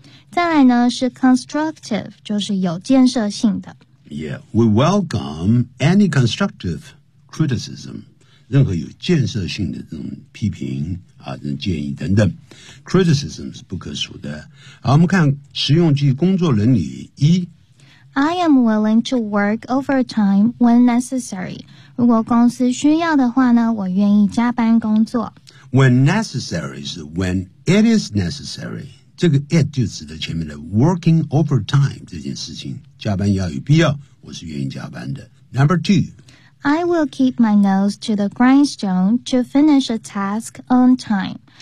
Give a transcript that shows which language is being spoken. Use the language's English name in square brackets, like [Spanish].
[Chinese] 再来呢是 constructive, 就是有建设性的。 [English] Yeah, we welcome any constructive criticism, [Chinese] 任何有建设性的这种批评啊这种建议等等。 Criticism 是不可数的。好，我们看实用句工作伦理一。 [English] I am willing to work overtime when necessary. [Chinese] 如果公司需要的话呢我愿意加班工作。 [English] When necessary [Chinese] 是 [English] when it is necessary. [Chinese] 这个 it 就指的前面的 working overtime 这件事情，加班要有必要，我是愿意加班的。 [English] Number two, I will keep my nose to the grindstone to finish a task on time.